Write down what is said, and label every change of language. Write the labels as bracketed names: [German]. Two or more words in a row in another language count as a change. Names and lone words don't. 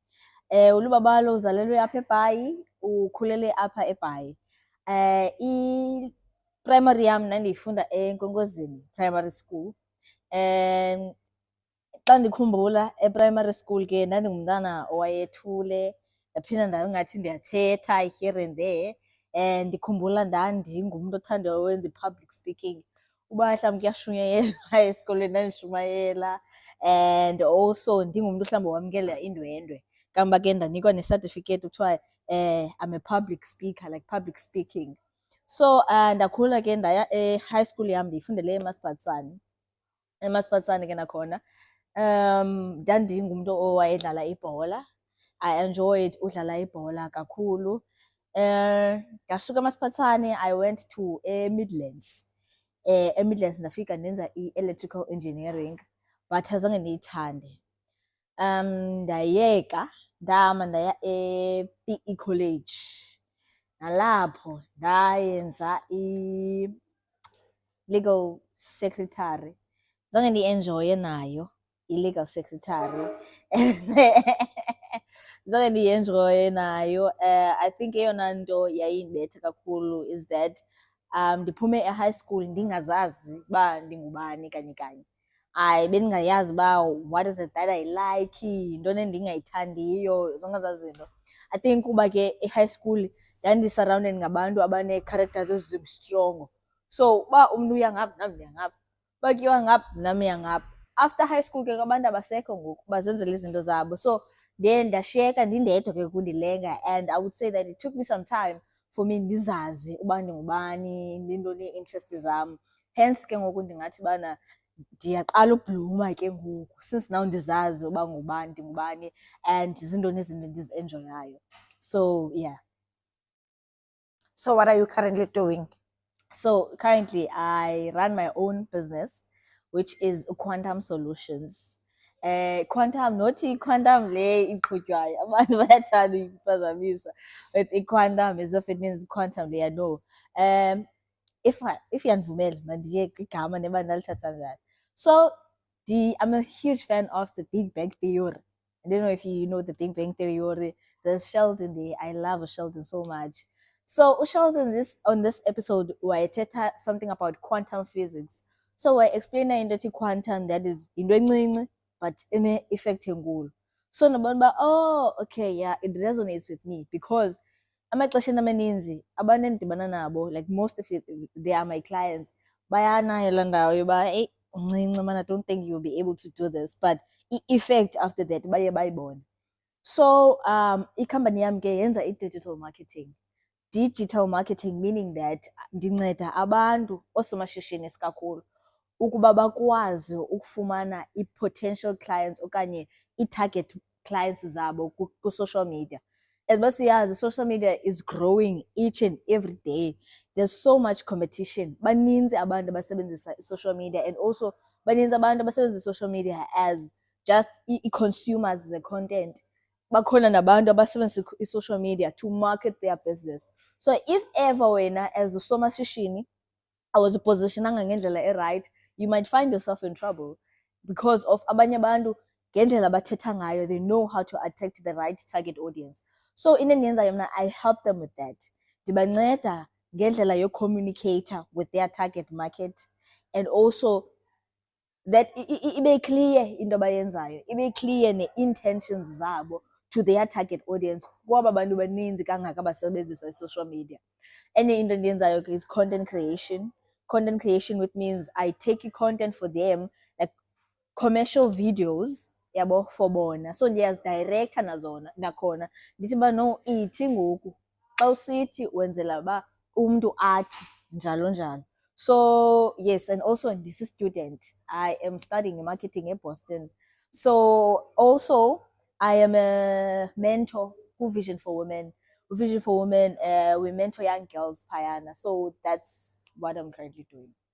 [Xhosa] uLubabalo uzalelwe apha eBhayi, ukhulele apha eBhayi. I-primary yam ndandiyifunda eNkwenkwezini Primary School. Xa ndikhumbula e-primary school ke ndandingumntana owayethule, ndaphinda ndangathi ndiyathetha [English] here and there. [Xhosa] Ndikhumbula ndandingumntu othanda wenza i-public speaking. Uba mhlawumbi kuyashunyayelwa esikolweni ndandishumayela, and also ndingumntu mhlawumbi owamkela indwendwe. Kamva ke ndanikwa ne-certificate kuthiwa [English] I'm a public speaker, like public speaking. [Xhosa] So ndakhula ke ndaya e-high school yam ndiyifundele eMaspatsane. eMaspatsane ke nakhona ndandingumntu owayedlala ibhola. [English] I enjoyed [Xhosa] udlala ibhola kakhulu. Ngasuka eMaspatsane, [English] I went to eMidlands. [Xhosa] eMidlands ndafika ndenza i- [English] electrical engineering, [Xhosa] but azange ndiyithande. Ndayeka ndahamba ndaya e-PE College. Nalapho ndayenza i- [English] legal secretary. [Xhosa] Zange ndiyi-enjoye nayo i- [English] legal secretary. [Xhosa] Zange ndiyi-enjoye nayo. [English] I think [Xhosa] eyona nto yayindibetha kakhulu [English] is that [Xhosa] ndiphume e- [English] high school [Xhosa] ndingazazi uba ndingubani kanye kanye. Bendingayazi uba [English] what is it that I like, [Xhosa] yintoni endingayithandiyo, zonke ezaa zinto. [English] I think [Xhosa] kuba ke e-high school ndandisurrounded ngabantu abanee-characters ezistrongo. So uba umntu uya ngapha nam ndiya ngapha, uba kuyiwa ngapha nam iya ngapha. [English] After high school [Xhosa] ke abantu abasekho ngoku, bazenzela izinto zabo. So ndashiyeka ndindedwa ke kundilenga, [English] and I would say that it took me some time for me [Xhosa] ndizazi uba ndingubani, ndintoni ii-interest zam. Hence ke ngoku ndingathi bana ndiyaqala ubhluma ke ngoku, [English] since now [Xhosa] ndizazi uba ngubani, ndingubani, and zintoni izinto endizi-enjoyayo. [English] So yeah. So what are you currently doing? So currently I run my own business, which is Quantum Solutions. [Xhosa] Quantum, not i-quantum le iqhutywayo, abantu bayathanda uyiphazamisa, [English] but i-quantum as if it means quantum le, no. [Xhosa] If yanivumela mandiye kwigama neba ndalithatha njani. [English] So I'm a huge fan of the Big Bang Theory. I don't know if you know the Big Bang Theory. There's Sheldon there. I love Sheldon so much. So Sheldon, on this episode, wayethetha something about quantum physics. [Xhosa] So waye-explaina into ethi quantum, [English] that is [Xhosa] into encinci but ine-effect enkulu. So ndabona uba, [English] oh okay, yeah, it resonates with me, because [Xhosa] amaxesheni amaninzi abantu endidibana nabo, [English] like most of it, they are my clients, [Xhosa] bayanayo laa ndawo yoba eyi uncinci [English] man, I don't think you'll be able to do this, but i-effect after that [Xhosa] baye bayibone. So ikhampani yam ke yenza i-digital marketing. [English] Digital marketing [Xhosa] meaning that ndinceda abantu, oosomashishini isikakhulu, ukuba bakwazi ukufumana i- [English] potential clients [Xhosa] okanye i- [English] target clients [Xhosa] zabo ku- [English] social media. [Xhosa] As uba siyazi, [English] social media is growing each and every day. There's so much competition. [Xhosa] Baninzi abantu abasebenzisa i- [English] social media, and also [Xhosa] baninzi abantu abasebenzisa i- [English] social media [Xhosa] as just i-consumers ze-content. Bakhona nabantu abasebenzisa [English] i-social media to market their business. So if ever wena as [Xhosa] usomashishini awuzipositionanga ngendlela e-right, [English] you might find yourself in trouble because of [Xhosa] abanye abantu ngendlela bathetha ngayo, [English] they know how to attract the right target audience. [Xhosa] So into endiyenzayo mna, [English] I help them with that. [Xhosa] Ndibanceda ngendlela yo-communicator [English] with their target market, and also that [Xhosa] ibe clear into abayenzayo, ibe clear ne-intentions zabo [English] to their target audience, [Xhosa] kwaba bantu baninzi kangaka abasebenzisa i- [English] social media. Enye into endiyenzayo ke is content creation. Content creation, which means I take i-content for them, like commercial videos, yabo, for bona. [Xhosa] So ndiyazidirecta nazona nakhona, ndithi uba no, ithi ngoku xa usithi wenzela uba umntu athi njalo njalo. [English] So yes, and also this is student. I am studying marketing in Boston. So also I am a mentor who Vision for Women. Vision for Women, we mentor young girls, Payana. So that's what I'm currently doing.